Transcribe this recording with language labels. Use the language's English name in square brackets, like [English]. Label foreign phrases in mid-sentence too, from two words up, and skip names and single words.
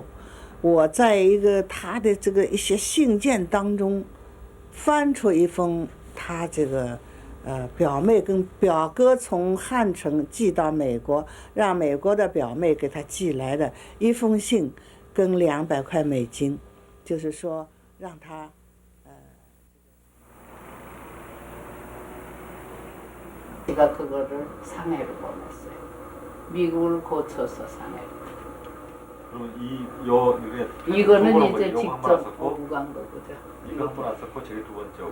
[Chinese] 我在一个他的这个一些信件当中，翻出一封他这个表妹跟表哥从汉城寄到美国，让美国的表妹给他寄来的一封信，跟200块美金，就是说让他 [Korean] 제가 그거를 상해로 보냈어요. 미국을 고쳐서 상해로. 이거는 이제 직접 오고 간 거거든. 이것도 났었고 저게 두 번째.